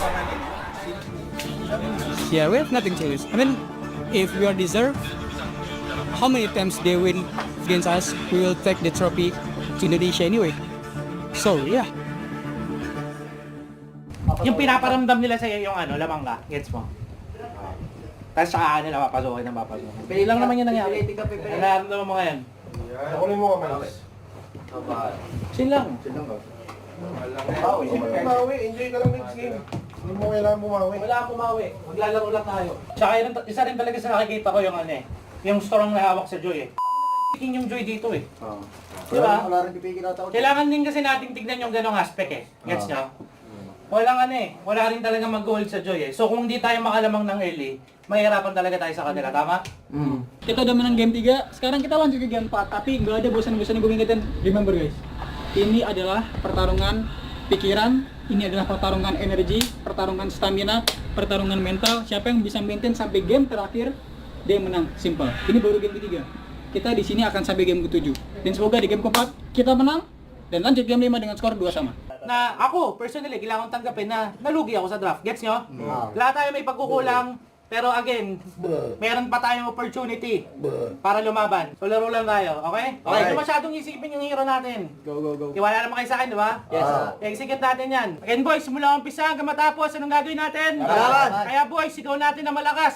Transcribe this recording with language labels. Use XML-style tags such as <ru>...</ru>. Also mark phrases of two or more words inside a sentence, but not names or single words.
<en>Yeah, we have nothing to lose. I mean, if we are deserved, how many times they win against us, we will take the trophy to Indonesia anyway. So, yeah.</en> <tl>Yung pinaparamdam nila sa'yo yung ano, lamang ka, gets mo? Tapos saka nila papasukin ng papasukin. Pero lang naman yung nangyari. Nararamdaman mo ngayon. Nakunin mo ka, Max. Chill lang. Bumawi, enjoy ka lang</tl> <en>next game.</en> <tl>Hindi mo kailangan bumawi. Wala akong bumawi. Maglalaro lang tayo. Tsaka isa rin talaga sa nakikita ko yung ano eh. Yung strong na hawak sa Joy eh. Yung Joy dito eh. Diba? Wala rin pipigil ata. Kailangan din kasi natin tignan yung ganong aspect eh. Gets nyo? Walang ano eh. Wala rin talaga mag-goal sa Joy eh. So kung hindi tayo makalamang ng early, mahirapan talaga tayo sa kanila. Tama?</tl> <id>Kita udah menang game 3, sekarang kita lanjut ke game 4. Tapi nggak ada bosan-bosan gue ingetin.</id> <en>Remember guys,</en> <id>ini adalah pertarungan pikiran, ini adalah pertarungan energi, pertarungan stamina, pertarungan mental. Siapa yang bisa maintain sampai game terakhir, dia yang menang. Simple. Ini baru game ketiga. Kita di sini akan sampai game ke-7. Dan semoga di game ke-4 kita menang dan lanjut game 5 dengan skor 2-2.</id> <tl>Na ako, personally, kailangan tanggapin na nalugi ako sa draft. Gets nyo? Lahat tayo may pagkukulang. Pero again, meron pa tayong opportunity para lumaban. So laro lang tayo, okay? Okay, hindi masyadong isipin yung hero natin. Go. Tiwala naman kayo sa akin, di ba? Yes. Execute natin yan.</tl> <en>Again boys,</en> <tl>simula umpisa hanggang matapos, anong gagawin natin? Kaya boys, sigaw natin na malakas.</tl>